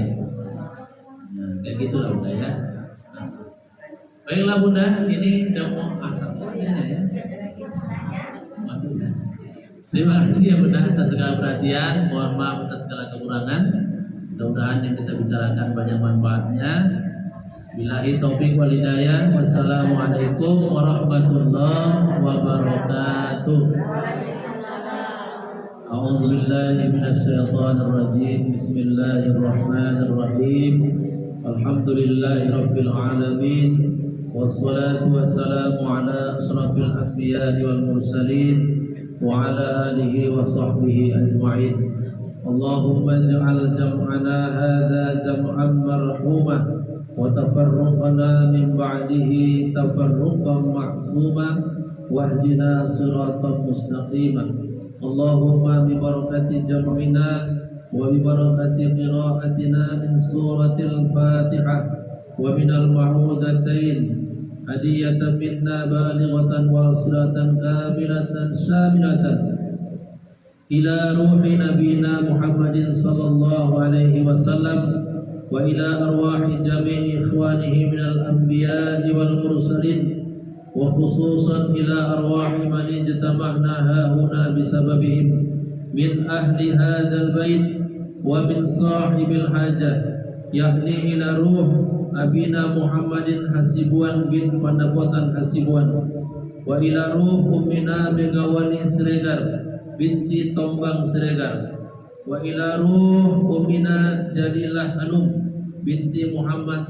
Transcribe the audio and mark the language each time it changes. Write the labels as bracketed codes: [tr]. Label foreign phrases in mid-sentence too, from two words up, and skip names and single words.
[id] Nah, kayak gitulah Bunda ya. Baiklah Bunda, ini udah mau asal ya. Maksudnya. Terima kasih ya Bunda atas segala perhatian. Mohon maaf atas segala kekurangan. Mudah-mudahan yang kita bicarakan banyak manfaatnya. [ar] بالله التوفيق والهداية. والسلام عليكم ورحمة الله وبركاته. أعوذ بالله من الشيطان الرجيم. بسم الله الرحمن الرحيم الحمد لله رب العالمين. والصلاة والسلام على أشرف الأنبياء والمرسلين وعلى آله وصحبه أجمعين. اللهم اجعل جمعنا هذا جمعا مرحوما وتفرقنا من بعده تفرقا معصوما واهدنا صراطا مستقيما. اللهم ببركة جمعنا وببركة قراءتنا من سورة الفاتحة ومن المعوذتين هدية منا بالغة وسيلة كاملة شاملة إلى روح نبينا محمد صلى الله عليه وسلم وإلى أرواح جميع إخوانه من الأنبياء والمرسلين وخصوصا إلى أرواح من اجتمعنا هاهنا بسببهم من ahli hadzal bait wa min sahibil hajah yakni ila ruh abina Muhammadin Hasibuan bin Pandapotan Hasibuan wa ila ruh ummina Megawani Siregar binti Tombang Siregar wa ila ruh ummina Jadilah Hanum binti Muhammad